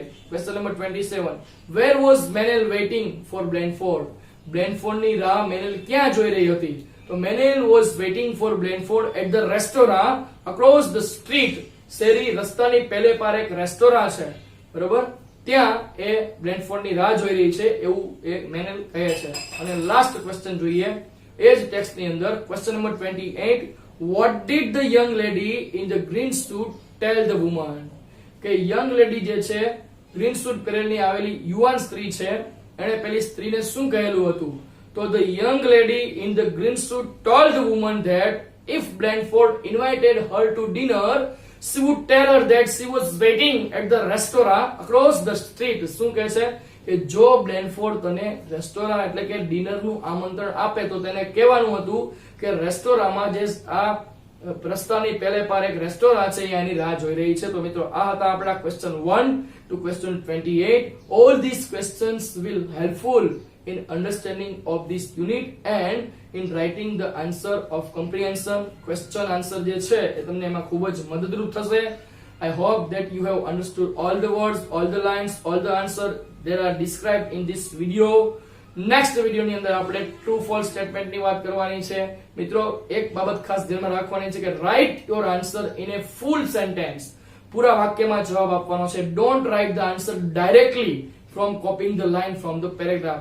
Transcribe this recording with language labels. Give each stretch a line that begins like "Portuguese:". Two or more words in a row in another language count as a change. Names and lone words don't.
English: question number 27, where was Manel waiting for Blandford?
Gujarati: Blandford ની રાહ મેનેલ ક્યાં જોઈ રહી હતી?
English: તો Manel was waiting for Blandford at the restaurant across the street.
Gujarati: શેરી રસ્તાની પેલે પાર એક રેસ્ટોરાં છે, બરોબર, ત્યાં એ Blandford ની રાહ જોઈ રહી છે એવું એ મેનેલ કહે છે. અને
English: last question
Gujarati: જોઈએ એ જ ટેક્સ્ટ ની અંદર.
English: question number 28, what did the young lady in the green suit tell the woman?
Gujarati: કે
English: young lady
Gujarati: જે છે
English: green suit
Gujarati: પહેરેલી આવેલી યુવાન સ્ત્રી છે એણે પેલી સ્ત્રીને શું કહેલું હતું?
English: તો the young lady in the green suit told the woman that if Blandford invited her to dinner she would tell her that she was waiting at the restaurant across the street.
Gujarati: શું કહે છે કે જો બ્લેનફોર્ડ તને રેસ્ટોરાં એટલે કે ડિનરનું આમંત્રણ આપે તો તેને કહેવાનું હતું કે રેસ્ટોરાંમાં જે આ રસ્તાની પહેલે પાર એક રેસ્ટોરાં છે એની રાહ જોઈ રહી છે. તો મિત્રો આ હતા આપણા
English: question 1 to question 28. All these questions will helpful in understanding of this unit and in writing the answer of comprehension. Question answer
Gujarati: જે છે એ તમને એમાં ખૂબ જ મદદરૂપ થશે.
English: I hope that you have understood all the words, all the lines, all the answer that are described in this video. next video
Gujarati: ની અંદર આપણે
English: true false statement
Gujarati: ની વાત કરવાની છે. મિત્રો એક બાબત ખાસ ધ્યાનમાં રાખવાની છે કે
English: write your answer in a full sentence.
Gujarati: પૂરા વાક્યમાં જવાબ આપવાનો છે.
English: don't write the answer directly from copying the line from the paragraph.